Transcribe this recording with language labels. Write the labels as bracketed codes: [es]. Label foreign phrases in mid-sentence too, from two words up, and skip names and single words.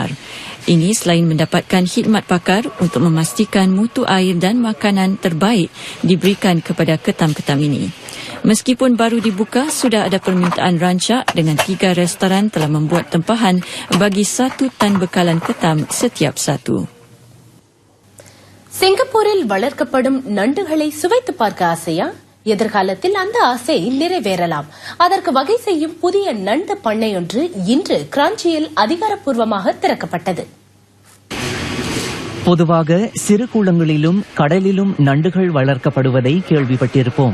[ms] Ini selain mendapatkan khidmat pakar untuk memastikan mutu air dan makanan terbaik diberikan kepada ketam-ketam ini. Meskipun baru dibuka, sudah ada permintaan rancak dengan 3 restoran telah membuat tempahan bagi 1 tan bekalan ketam setiap satu. [ta] சிங்கப்பூரில் வளர்க்கப்படும் நண்டுகளை சுவைத்து பார்க்க ஆசையா? எதிர்காலத்தில் அந்த ஆசை நிறைவேறலாம். அதற்கு வகை செய்யும் புதிய நண்டு பண்ணையொன்று இன்று கிராஞ்சியில் அதிகாரப்பூர்வமாக திறக்கப்பட்டது. பொதுவாக சிறு குளங்களிலும் கடலிலும் நண்டுகள் வளர்க்கப்படுவதை கேள்விப்பட்டிருப்போம்.